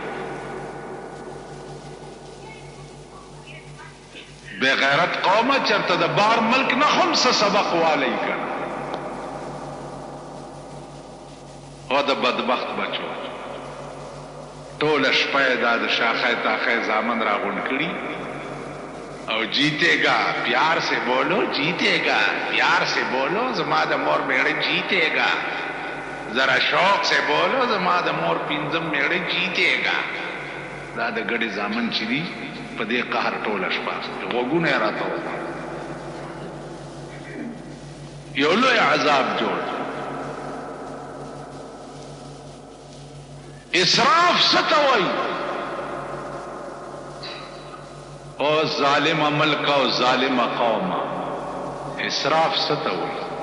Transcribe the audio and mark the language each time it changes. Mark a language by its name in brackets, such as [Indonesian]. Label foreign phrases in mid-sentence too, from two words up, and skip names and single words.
[Pashto] بغیرت قومه چرته د بار ملک نه هم څه سبق والی کړه او د بدبخت بچو ټول شپه دا د شاخه تاخه زامن راغون کړي او [Urdu] جیتے گا پیار سے بولو جیتے گا پیار سے [Pashto] बोलो زما د مور میړه [Urdu] جیتے گا ذرا شوق سے بولو [Pashto] زما د مور پینځم میړه जीतेगा دا د ګډي زامن چې دي په دې قهر ټول شپه وګونه راته یو لوی عذاب جوړ اسراف ستوي او ظالم ملک او ظالم قوم اسراف ستوي